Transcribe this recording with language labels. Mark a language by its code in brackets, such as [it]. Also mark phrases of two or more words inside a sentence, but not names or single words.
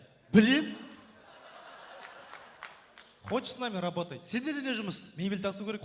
[kk] Білем. [ru] Хочешь с нами работать? [kk] Сенде де не жұмыс? Мебель тасу керек.